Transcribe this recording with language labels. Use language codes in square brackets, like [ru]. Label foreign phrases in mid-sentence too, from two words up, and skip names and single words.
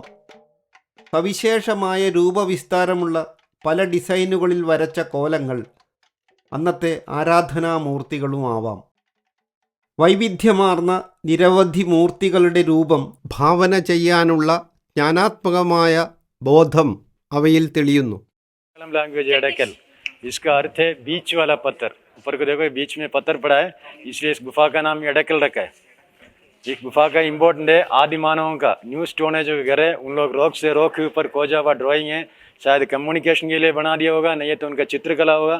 [ml] സവിശേഷമായ രൂപവിസ്താരമുള്ള പല ഡിസൈനുകളിൽ വരച്ച കോലങ്ങൾ അന്നത്തെ ആരാധനാമൂർത്തികളുമാവാം. വൈവിധ്യമാർന്ന നിരവധി മൂർത്തികളുടെ രൂപം ഭാവന ചെയ്യാനുള്ള ജ്ഞാനാത്മകമായ ബോധം അവയിൽ തെളിയുന്നു. [hi] लैंग्वेज एडकल, इसका अर्थ है बीच वाला पत्थर. ऊपर को देखो बीच में पत्थर पड़ा है, इसलिए इस गुफा का नाम एडकल रखा है. इस गुफा का इम्पोर्टेंट है आदि मानवों का [en] new stone [hi] है जो घर है, उन लोग रॉक से रॉक के ऊपर खोजा हुआ ड्राइंग है, शायद कम्युनिकेशन के लिए बना दिया होगा, नहीं तो उनका चित्रकला होगा.